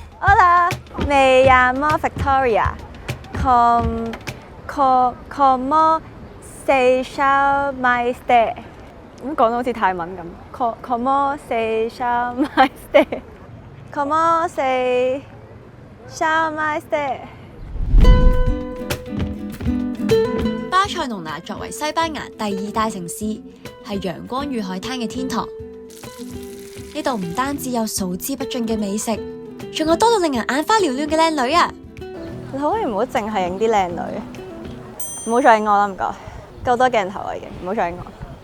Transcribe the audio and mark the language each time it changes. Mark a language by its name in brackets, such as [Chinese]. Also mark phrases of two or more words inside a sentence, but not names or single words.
[Spanish] Hola, me llamo Victoria. ¿Cómo se llama usted？ [Cantonese] 咁講到好似泰文咁。 [Spanish] ¿Cómo se llama usted？ ¿Cómo se llama usted？ [Cantonese] 巴塞隆拿作為西班牙第2大城市，係陽光與海灘嘅天堂。呢度唔單止有數之不盡嘅美食，仲有多到令人眼花繚亂嘅靚女啊！你可以唔好淨係影啲靚女，唔好再影我啦，唔該，夠多鏡頭啊已經，唔好再影我。